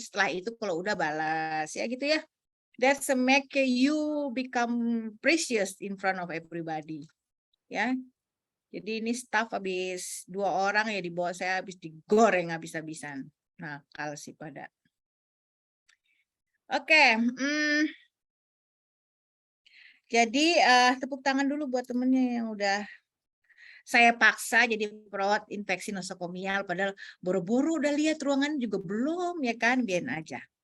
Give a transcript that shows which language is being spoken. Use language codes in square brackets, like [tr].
[id] Setelah itu kalau udah balas ya gitu ya. [en] That's a make you become precious in front of everybody. [id] Ya. Jadi ini staff habis 2 orang ya di bawah saya habis digoreng habis-habisan. Nakal sih pada. Oke, jadi tepuk tangan dulu buat temennya yang udah saya paksa jadi perawat infeksi nosokomial, padahal buru-buru udah lihat ruangan juga belum, ya kan, biarin aja.